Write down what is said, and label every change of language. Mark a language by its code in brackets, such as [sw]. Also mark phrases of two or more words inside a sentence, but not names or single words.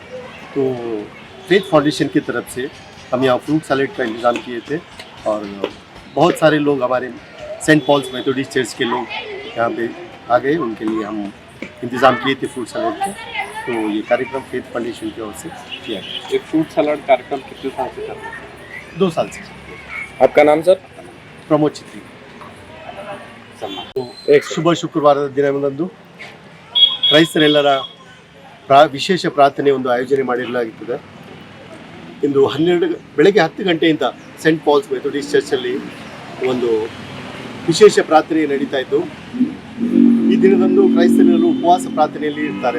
[hi] तो फेथ फाउंडेशन की तरफ से हम यहाँ [en] fruit salad [hi] का इंतज़ाम किए थे और बहुत सारे लोग हमारे सेंट पॉल्स मेथोडिस्ट चर्च के लोग यहाँ पे आ गए, उनके लिए हम इंतज़ाम किए थे [en] fruit salad [hi] के। तो ये कार्यक्रम फेथ फाउंडेशन की ओर से किया गया। ये [en] fruit salad [hi] कार्यक्रम कितने साल से चल रहा है? 2 साल से। आपका नाम सर? [kn] ಪ್ರಮೋದ್ ಚಿತ್ರಿ. ಶುಭ ಶುಕ್ರವಾರದ ದಿನದಂದು ಕ್ರೈಸ್ತರೆಲ್ಲರ ವಿಶೇಷ ಪ್ರಾರ್ಥನೆ ಒಂದು ಆಯೋಜನೆ ಮಾಡಿರಲಾಗುತ್ತದೆ. ಇಂದು ಬೆಳಗ್ಗೆ 10 ಗಂಟೆಯಿಂದ ಸೆಂಟ್ ಪಾಲ್ಸ್ ಮೆಥೋಡಿಸ್ಟ್ ಚರ್ಚಲ್ಲಿ ಒಂದು ವಿಶೇಷ ಪ್ರಾರ್ಥನೆ ನಡೀತಾ ಇದ್ದು, ಈ ದಿನದಂದು ಕ್ರೈಸ್ತರೆಲ್ಲರೂ ಉಪವಾಸ ಪ್ರಾರ್ಥನೆಯಲ್ಲಿ ಇರ್ತಾರೆ.